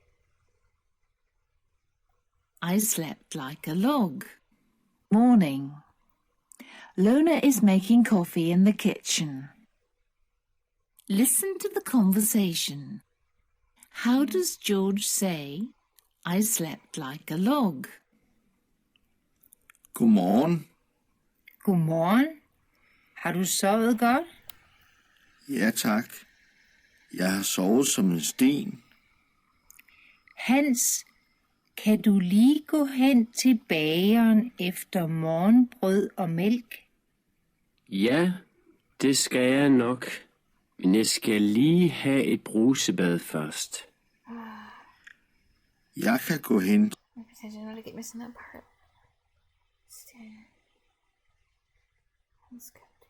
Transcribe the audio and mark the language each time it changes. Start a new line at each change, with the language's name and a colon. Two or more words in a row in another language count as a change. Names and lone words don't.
English: I slept like a log. Morning. Lona is making coffee in the kitchen. Listen to the conversation. How does George say, I slept like a log?
Danish: Godmorgen. Godmorgen. Har du sovet godt? Ja, tak. Jeg har sovet som en sten. Hans, kan du lige gå hen til bageren efter morgenbrød og mælk? Ja, det skal jeg nok. Men jeg skal lige have et brusebad først. Jeg kan gå hen.
English: I don't to get missing that part. That's good.